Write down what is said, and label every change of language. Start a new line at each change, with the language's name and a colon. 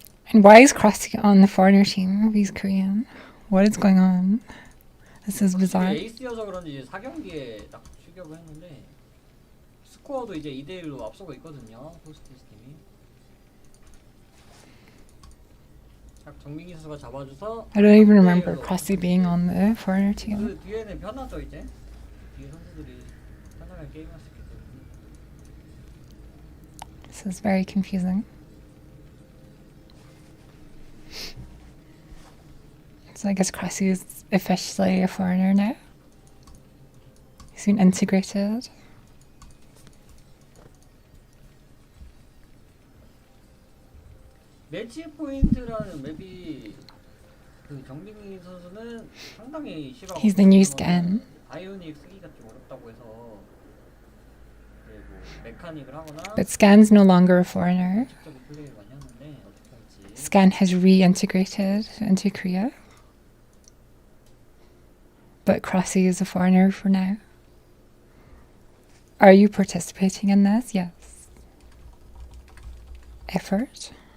English: And why is Crossy on the foreigner team if he's Korean? What is going on? This is bizarre.
Korean: 에이스여서 그런지 4경기에 딱 출격을 했는데 스코어도 이제 2대1로 앞서고 있거든요. 포스티스 팀이. 정민기 선수가 잡아줘서
English: I don't even remember Crossy being on the foreigner team.
Korean: 그 뒤에는 편하죠 이제. 뒤에 선수들이 편하게 게임할 수 있기 때문에.
English: This is very confusing. So I guess Crossy is officially a foreigner now. He's been integrated.
Korean: 매치 포인트라는 맵이 그 정민기 선수는 상당히 싫어하고
English: He's the new scan.
Korean: 바이오닉 쓰기가 좀 어렵다고 해서 이제 뭐 메카닉을 하거나
English: But Scan's no longer a foreigner.
Korean: 직접적인 플레이를 많이 하는데 어떻게 할지.
English: Scan has reintegrated into Korea. But Crossy is a foreigner for now. Are you participating in this? Yes. Effort?